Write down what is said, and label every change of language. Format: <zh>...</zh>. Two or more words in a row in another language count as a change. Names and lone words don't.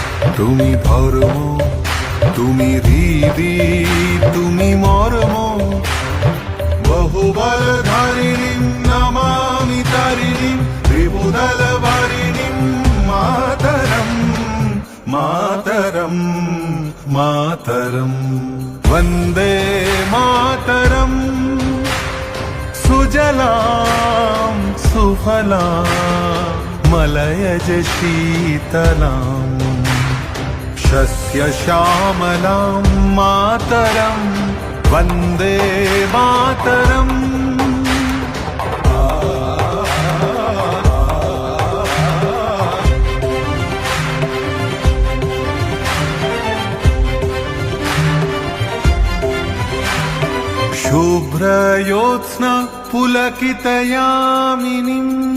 <bn>তুমি ধর্ম, তুমি হৃদি, তুমি মর্ম, বহুবলধারিণীম নমামি তারিণীম ত্রিভুদলভারিণীম মাতরম মাতরম</bn> <sa>मातरं वन्दे मातरं सुजलां सुफलां मलयज शीतलां शस्यश्यामलां मातरं वन्दे मातरं शुभ्रयोत्स्न पुलकितयामिनीम्</sa>